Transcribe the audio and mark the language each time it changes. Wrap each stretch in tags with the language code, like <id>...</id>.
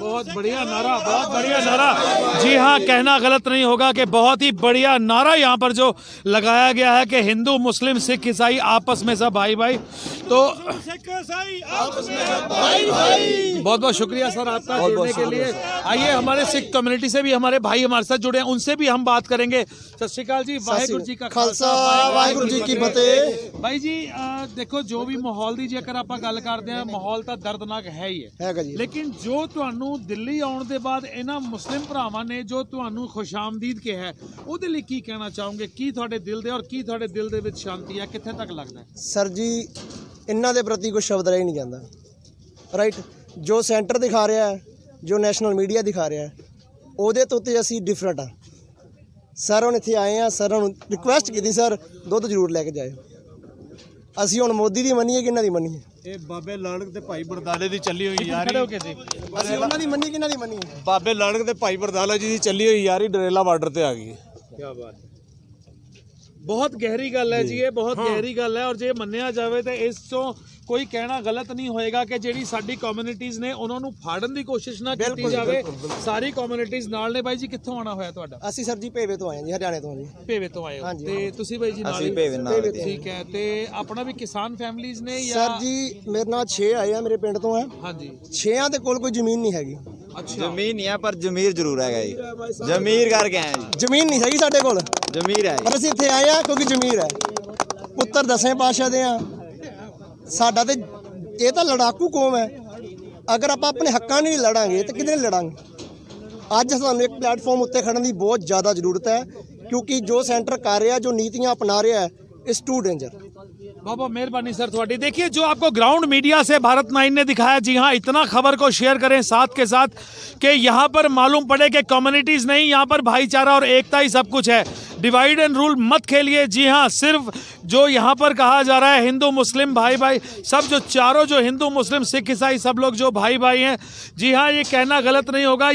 <hi>बहुत बढ़िया नारा, बहुत बढ़िया नारा। जी हाँ, कहना गलत नहीं होगा कि बहुत ही बढ़िया नारा यहाँ पर जो लगाया गया है कि हिंदू मुस्लिम सिख ईसाई आपस में सब भाई भाई। तो बहुत बहुत शुक्रिया सर आपका जुड़ने के लिए। आइए हमारे सिख कम्युनिटी से भी हमारे भाई हमारे साथ जुड़े हैं, उनसे भी हम बात करेंगे। सत श्री अकाल जी, वाहिगुरु जी का खालसा वाहिगुरु जी की फतेह। भाई जी देखो जो भी माहौल</hi> <pa>ਦੀ ਜੇਕਰ ਆਪਾਂ ਗੱਲ ਕਰਦੇ ਹਾਂ, ਮਾਹੌਲ ਤਾਂ ਦਰਦਨਾਕ ਹੈ ਹੀ ਹੈਗਾ ਜੀ। ਲੇਕਿਨ ਜੋ ਤੁਹਾਨੂੰ ਦਿੱਲੀ ਆਉਣ ਦੇ ਬਾਅਦ ਇਹਨਾਂ ਮੁਸਲਿਮ ਭਰਾਵਾਂ ਨੇ ਜੋ ਤੁਹਾਨੂੰ ਖੁਸ਼ਾਮਦੀਦ ਕਿਹਾ, ਉਹਦੇ ਲਈ ਕੀ ਕਹਿਣਾ ਚਾਹੋਗੇ? ਕੀ ਤੁਹਾਡੇ ਦਿਲ ਦੇ ਔਰ ਕੀ ਤੁਹਾਡੇ ਦਿਲ ਦੇ ਵਿੱਚ ਸ਼ਾਂਤੀ ਹੈ, ਕਿੱਥੇ ਤੱਕ ਲੱਗਦਾ ਹੈ? ਸਰ ਜੀ ਇਹਨਾਂ ਦੇ ਪ੍ਰਤੀ ਕੋਈ ਸ਼ਬਦ ਰਹਿ ਨਹੀਂ ਜਾਂਦਾ। ਰਾਈਟ, ਜੋ ਸੈਂਟਰ ਦਿਖਾ ਰਿਹਾ ਹੈ, ਜੋ ਨੈਸ਼ਨਲ ਮੀਡੀਆ ਦਿਖਾ ਰਿਹਾ ਹੈ, ਉਹਦੇ ਤੋਂ ਤੇ ਅਸੀਂ ਡਿਫਰੈਂਟ ਆ। ਸਰ ਹੁਣ ਇੱਥੇ ਆਏ ਆ, ਸਰ ਨੂੰ ਰਿਕੁਐਸਟ ਕੀਤੀ ਸਰ ਦੁੱਧ ਜ਼ਰੂਰ ਲੈ ਕੇ ਜਾਇਓ। ਅਸੀਂ ਹੁਣ ਮੋਦੀ ਦੀ ਮੰਨੀਏ ਕਿ ਇਹਨਾਂ ਦੀ ਮੰਨੀਏ? ਇਹ ਬਾਬੇ ਲਾੜਕ ਤੇ ਭਾਈ ਬਰਦਾਲੇ ਦੀ ਚੱਲੀ ਹੋਈ ਯਾਰੀ। ਅਸੀਂ ਉਹਨਾਂ ਦੀ ਮੰਨੀ ਕਿ ਇਹਨਾਂ ਦੀ ਮੰਨੀਏ? ਬਾਬੇ ਲਾੜਕ ਤੇ ਭਾਈ ਬਰਦਾਲਾ ਜੀ ਦੀ ਚੱਲੀ ਹੋਈ ਯਾਰੀ ਡਰੇਲਾ ਬਾਰਡਰ ਤੇ ਆ ਗਈ ਹੈ।</pa> <hi>क्या बात है, बहुत गहरी गल है जी, ये बहुत गहरी गल है। और जे मन्निया जाए तो इस तो कोई कहना गलत नहीं होएगा कि</hi> <pa>ਜਿਹੜੀ ਸਾਡੀ ਕਮਿਊਨਿਟੀਜ਼ ਨੇ ਉਹਨਾਂ ਨੂੰ ਫਾੜਨ ਦੀ ਕੋਸ਼ਿਸ਼ ਨਾ ਕੀਤੀ ਜਾਵੇ। ਸਾਰੀ ਕਮਿਊਨਿਟੀਜ਼ ਨਾਲ ਨੇ। ਬਾਈ ਜੀ ਕਿੱਥੋਂ ਆਣਾ ਹੋਇਆ ਤੁਹਾਡਾ? ਅਸੀਂ ਸਰ ਜੀ ਭੇਵੇ ਤੋਂ ਆਏ ਹਾਂ ਜੀ, ਹਰਿਆਣੇ ਤੋਂ ਜੀ। ਭੇਵੇ ਤੋਂ ਆਏ ਹੋ ਤੇ ਤੁਸੀਂ ਬਾਈ ਜੀ ਨਾਲ? ਅਸੀਂ ਭੇਵੇ ਨਾਲ। ਠੀਕ ਹੈ, ਤੇ ਆਪਣਾ ਵੀ ਕਿਸਾਨ ਫੈਮਲੀਜ਼ ਨੇ ਜਾਂ? ਸਰ ਜੀ ਮੇਰੇ ਨਾਲ 6 ਆਏ ਆ, ਮੇਰੇ ਪਿੰਡ ਤੋਂ ਆ। ਹਾਂਜੀ, 6ਾਂ ਦੇ ਕੋਲ ਕੋਈ ਜ਼ਮੀਨ ਨਹੀਂ ਹੈਗੀ। ਅੱਛਾ, ਜ਼ਮੀਨ ਨਹੀਂ ਹੈ ਪਰ ਜ਼ਮੀਰ ਜ਼ਰੂਰ ਹੈਗਾ ਜੀ। ਜ਼ਮੀਰ ਕਰਕੇ ਆਏ ਜੀ। ਜ਼ਮੀਨ ਨਹੀਂ ਹੈਗੀ ਸਾਡੇ ਕੋਲ, ਜ਼ਮੀਰ ਹੈ ਪਰ ਅਸੀਂ ਇੱਥੇ ਆਏ ਆ ਕਿਉਂਕਿ ਜ਼ਮੀਰ ਹੈ। ਪੁੱਤਰ 10ਵੇਂ ਪਾਤਸ਼ਾਹ ਦੇ ਆ। ਸਾਡਾ ਤੇ ਇਹ ਤਾਂ ਲੜਾਕੂ ਕੌਮ ਹੈ। ਅਗਰ ਆਪਾਂ ਆਪਣੇ ਹੱਕਾਂ ਲਈ ਲੜਾਂਗੇ ਤਾਂ ਕਿਹਦੇ ਨਾਲ ਲੜਾਂਗੇ? ਅੱਜ ਸਾਨੂੰ ਇੱਕ ਪਲੇਟਫਾਰਮ ਉੱਤੇ ਖੜਨ ਦੀ ਬਹੁਤ ਜ਼ਿਆਦਾ ਜ਼ਰੂਰਤ ਹੈ, ਕਿਉਂਕਿ ਜੋ ਸੈਂਟਰ ਕਰ ਰਿਹਾ, ਜੋ ਨੀਤੀਆਂ अपना ਰਿਹਾ है,</pa> <en>It's too danger.</en> <hi>बहुत बहुत मेहरबानी सर थोड़ी। देखिए जो आपको ग्राउंड मीडिया से भारत 9 ने दिखाया, जी हाँ, इतना खबर को शेयर करें साथ के साथ कि यहाँ पर मालूम पड़े कि कम्युनिटीज़ नहीं, यहाँ पर भाईचारा और एकता ही सब कुछ है। डिवाइड एंड रूल मत खेलिए। जी हाँ, सिर्फ जो यहाँ पर कहा जा रहा है हिंदू मुस्लिम भाई भाई, सब जो चारों जो हिंदू मुस्लिम सिख ईसाई सब लोग जो भाई भाई हैं, जी हाँ, ये कहना गलत नहीं होगा।</hi>